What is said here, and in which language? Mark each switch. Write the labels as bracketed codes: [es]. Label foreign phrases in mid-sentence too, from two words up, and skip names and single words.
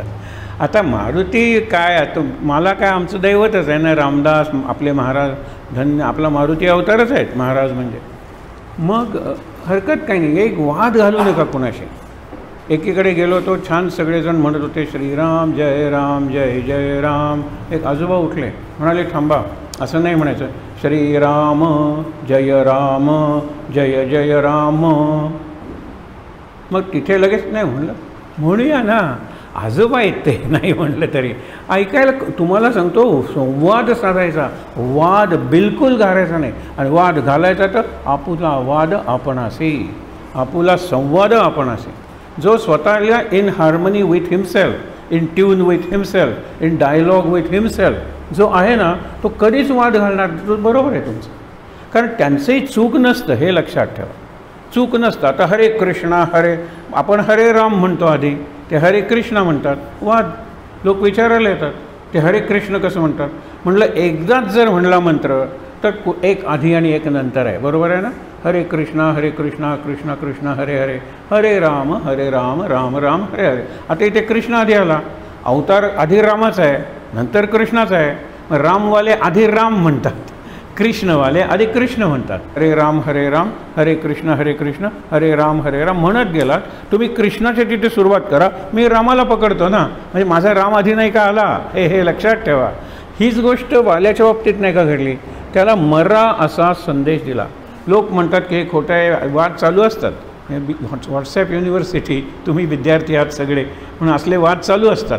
[mr] आता मारुती काय, आता मला काय, आमचं दैवतच आहे ना, रामदास आपले महाराज, धन्य आपला मारुती अवतारच आहेत महाराज म्हणजे. मग हरकत काही नाही, एक वाद घालू नका कुणाशी. एकीकडे गेलो तो छान सगळेजण म्हणत होते श्रीराम जय राम जय जय राम. एक आजोबा उठले, म्हणाले थांबा, असं नाही म्हणायचं, श्रीराम जय राम जय जय राम. मग तिथे लगेच नाही म्हणलं, म्हणूया ना, आजोबा आहेत ते, नाही म्हणलं तरी ऐकायला. तुम्हाला सांगतो, संवाद साधायचा, वाद बिलकुल घालायचा नाही. आणि वाद घालायचा तर आपुला वाद आपणासी, आपुला संवाद आपणासी. जो स्वतःला [en] in harmony with himself, in tune with himself, in dialogue with himself [mr] जो आहे ना, तो कधीच वाद घालणार. तो बरोबर आहे तुमचं, कारण त्यांचंही चूक नसतं, हे लक्षात ठेवा, चूक नसतं. आता हरे कृष्णा हरे, आपण हरे राम म्हणतो आधी, ते हरे कृष्ण म्हणतात. वाद लोक विचारायला येतात, ते हरे कृष्ण कसं म्हणतात. म्हटलं एकदाच जर म्हणला मंत्र तर एक आधी आणि एक नंतर आहे, बरोबर आहे ना. हरे कृष्णा कृष्णा कृष्ण हरे हरे, हरे राम राम राम हरे हरे. आता इथे कृष्ण आधी आला, अवतार आधी रामाचा आहे, नंतर कृष्णाचा आहे. मग रामवाले आधी राम म्हणतात, कृष्णवाले आधी कृष्ण म्हणतात. हरे राम हरे कृष्ण हरे राम म्हणत गेलात तुम्ही, कृष्णाच्या तिथे सुरुवात करा, मी रामाला पकडतो ना, म्हणजे माझा राम आधी नाही का आला, हे लक्षात ठेवा. हीच गोष्ट वाल्याच्या बाबतीत नाही का घडली, त्याला मरा असा संदेश दिला. लोक म्हणतात की हे खोटं आहे, वाद चालू असतात. [en] WhatsApp university, [mr] तुम्ही विद्यार्थी आहात सगळे म्हणून असले वाद चालू असतात.